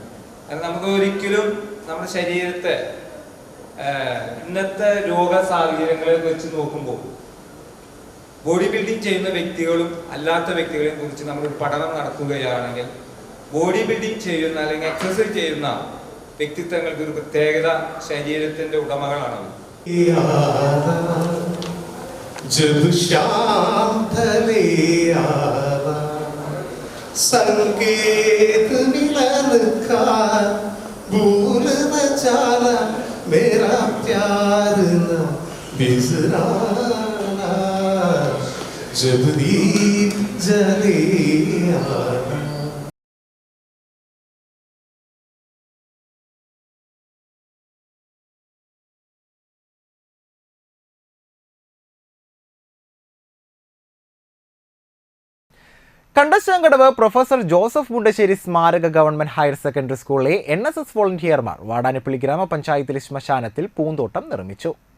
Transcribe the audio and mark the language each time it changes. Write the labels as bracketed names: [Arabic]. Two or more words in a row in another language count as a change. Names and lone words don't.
[Malayalam] കാരണം നമുക്ക് ഒരിക്കലും നമ്മുടെ ശരീരത്തെ ഇന്നത്തെ രോഗ സാഹചര്യങ്ങളെ വെച്ച് നോക്കുമ്പോൾ [English] body building [Malayalam] ചെയ്യുന്ന വ്യക്തികളും അല്ലാത്ത വ്യക്തികളെ കുറിച്ച് നമ്മൾ പഠനം നടത്തുകയാണെങ്കിൽ [English] body building [Malayalam] ചെയ്യുന്ന അല്ലെങ്കിൽ എക്സസൈസ് ചെയ്യുന്ന വ്യക്തിത്വങ്ങൾക്ക് ഒരു പ്രത്യേകത ശരീരത്തിന്റെ ഉടമകളാണ്. [Hindi] संकेत मिलन का भूल न जाना मेरा प्यार न बिसराना जब दीप जले आना. [Malayalam] കണ്ടശാങ്കടവ് പ്രൊഫസർ ജോസഫ് മുണ്ടശ്ശേരി സ്മാരക ഗവൺമെന്റ് ഹയർ സെക്കൻഡറി സ്കൂളിലെ NSS വോളണ്ടിയർമാർ വാടാനപ്പള്ളി ഗ്രാമപഞ്ചായത്തിലെ ശ്മശാനത്തിൽ പൂന്തോട്ടം നിർമ്മിച്ചു.